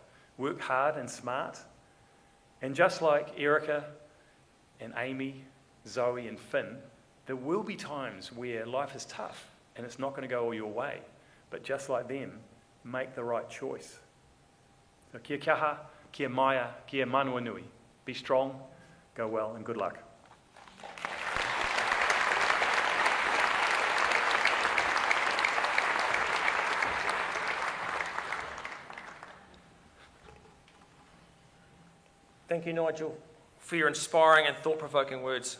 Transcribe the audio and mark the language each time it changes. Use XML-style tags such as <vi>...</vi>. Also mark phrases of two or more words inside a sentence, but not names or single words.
<en>Work hard and smart. And just like Erica and Amy, Zoe and Finn, there will be times where life is tough and it's not going to go all your way. But just like them, make the right choice.</en> <mi>So kia kaha, kia maia, kia manua nui.</mi> <en>Be strong, go well, and good luck. Thank you, Nigel, for your inspiring and thought-provoking words.</en>